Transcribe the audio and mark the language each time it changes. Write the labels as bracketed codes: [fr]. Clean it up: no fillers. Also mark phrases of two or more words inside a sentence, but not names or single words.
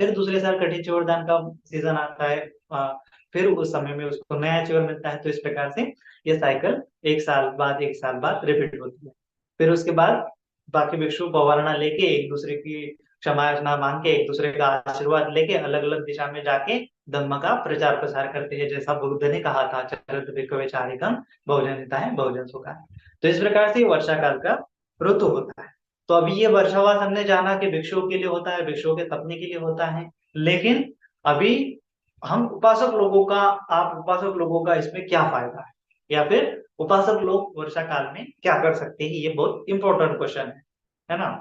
[hi] फिर दूसरे साल कठिन चिवरदान का सीजन आता है, फिर उस समय में उसको नया चिवर मिलता है। तो इस प्रकार से ये साइकिल 1 साल बाद रिपीट होती है। फिर उसके बाद बाकी भिक्षु पवारणा लेके एक दूसरे की क्षमा याचना मांग के, एक दूसरे का आशीर्वाद लेके अलग अलग दिशा में जाके धम्म का प्रचार प्रसार करते हैं, जैसा बुद्ध ने कहा था, [pi] चरत भिक्खवे चारिकम बहुजन हिताय बहुजन सुखाय। [hi] तो इस प्रकार से वर्षा काल का ऋतु होता है। तो अभी ये वर्षावास हमने जाना कि भिक्षुओं के लिए होता है, भिक्षुओं के तपने के लिए होता है। लेकिन अभी हम उपासक लोगों का, आप उपासक लोगों का इसमें क्या फायदा है, या फिर उपासक लोग वर्षा काल में क्या कर सकते हैं, ये बहुत [en] important question [hi] है ना।